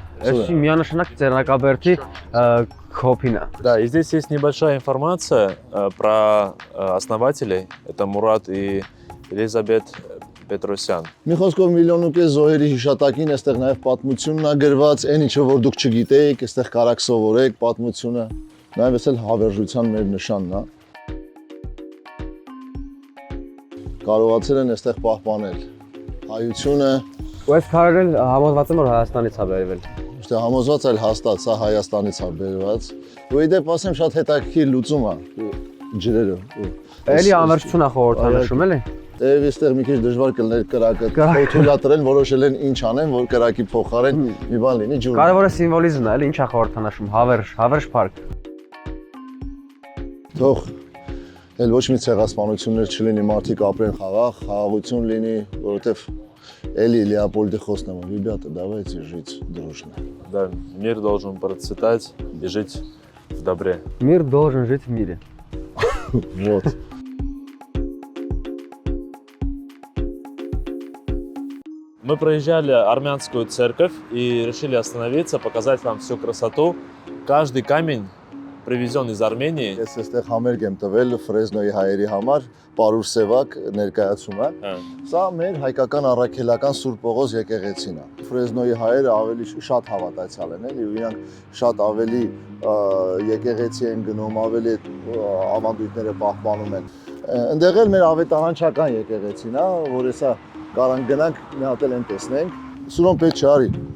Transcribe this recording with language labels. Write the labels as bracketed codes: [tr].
[hy] Էսի միանշանակ Ծերնակաբերդի [ru] Копина. Да, и здесь есть небольшая информация про основателей. Это Мурат и Элизабет Պետրոսյան։ [hy] Մի խոսքով միլիոն ու կես զոհերի հիշատակին այստեղ նաև պատմությունն ա գրված, այն ինչը որ դուք չգիտեիք, այստեղ կարաք սովորեք պատմությունը։ Նաև էս էլ հավերժության մեր նշանն է։ Կարողացել են այստեղ պահպանել հայությունը, Ու այս քարերն համոզված եմ որ Հայաստանից է բերվել։ Ըստեղ համոզված էլ հաստատ, սա Հայաստանից է բերված։ Ու իդեպ ասեմ շատ հետաքրքիր լուծում է ջրերը։ Էլի ամերչությունա խորհրդանշում էլի։ Տեև այստեղ մի քիչ դժվար կլներ կրակը թույլատրել, որոշել են ինչ անեն, որ կրակի փոխարեն մի բան լինի ջուր։ Կարևորը սիմվոլիզմն է, էլի ինչա խորհրդանշում, հավերժ парք։ Թող էլ ոչ մի ցեղասպանություններ չլինի, մարդիկ ապրեն խաղաղ, խաղաղություն լինի, որովհետև էլի Լեոպոլդի խոսնը, [ru] ребята, давайте жить дружно. Да, мир должен процветать и жить в добре. Мир должен жить в мире. Вот. Мы проезжали армянскую церковь и решили остановиться, показать вам всю красоту. Каждый камень привезен из Армении. [hy] Ես այստեղ համերգ եմ տվել Ֆրեզնոյի հայերի համար, Պարուր Սևակ ներկայացումը։ Սա մեր հայկական առաքելական Սուրբ Պողոս եկեղեցին է։ Ֆրեզնոյի հայերը ավելի շատ հավատացյալ են, էլի, ու իրանք շատ ավելի եկեղեցի են գնում, ավելի ավանդույթները պահպանում են։ Այնտեղ էլ մեր ավետարանչական եկեղեցին է, որ հեսա կարան գնանք մի հատ էլ տեսնենք։ Սուրոն պետք չարի։